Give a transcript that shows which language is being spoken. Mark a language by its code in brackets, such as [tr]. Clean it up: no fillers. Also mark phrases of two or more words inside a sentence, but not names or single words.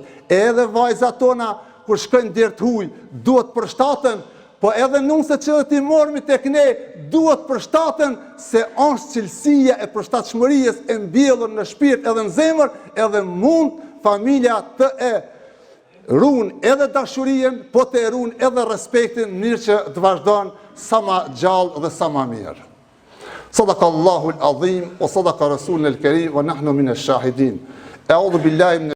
[sq] Edhe vajzat tona kur shkojnë deri të huaj, duhet përshtaten, po edhe nëse që ti mormi tek ne, duhet përshtaten se është cilësia e përshtatshmërisë e mbjellur në shpirt edhe në zemër, edhe mund familja të e ruan edhe dashurien, po të ruan edhe respektin, mirë që të vazhdon sa ma gjallë dhe sa ma mirë. [ar] صدق الله العظيم، وصدق رسول الكريم، ونحن من الشاهدين. أعوذ بالله من